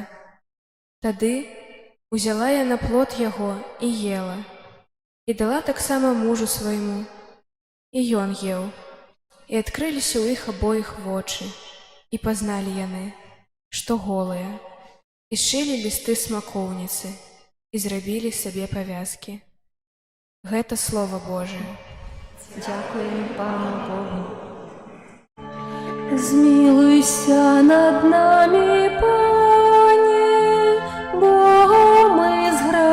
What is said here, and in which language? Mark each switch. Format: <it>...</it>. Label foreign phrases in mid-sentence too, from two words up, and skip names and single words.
<be>Тады узяла яна плод яго і ела, і дала таксама мужу свайму, і ён еў. І адкрыліся ў іх абоіх вочы, і пазналі яны, што голыя, і сшылі лісты смакоўніцы, і зрабілі сабе павязкі. Гэта Слово Божие.</be> <uk>Дякуємо Пану Богу. Змилуйся над нами, Пане, бо ми</uk>